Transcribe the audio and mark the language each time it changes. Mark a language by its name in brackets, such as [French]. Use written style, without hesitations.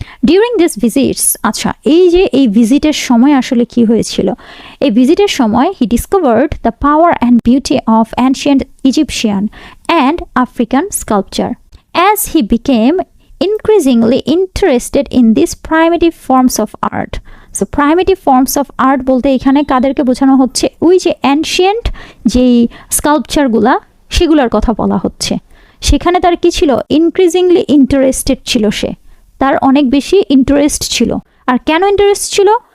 [English] During these visits, [Bangla] আচ্ছা এই যে এই ভিজিটের সময় আসলে কি হয়েছিল? এই ভিজিটের সময় [English] he discovered the power and beauty of ancient Egyptian and African sculpture. As he became increasingly interested in these primitive forms of art. So primitive forms of art [Bangla] বলতে এখানে কাদেরকে বোঝানো হচ্ছে? ওই যে অ্যানশিয়েন্ট যেই স্কাল্পচারগুলা সেগুলোর কথা বলা হচ্ছে। সেখানে তার কি ছিল? ইনক্রিজিংলি ইন্টারেস্টেড ছিল, সে তার অনেক বেশি ইন্টারেস্ট ছিল। আর কেন ইন্টারেস্ট ছিল?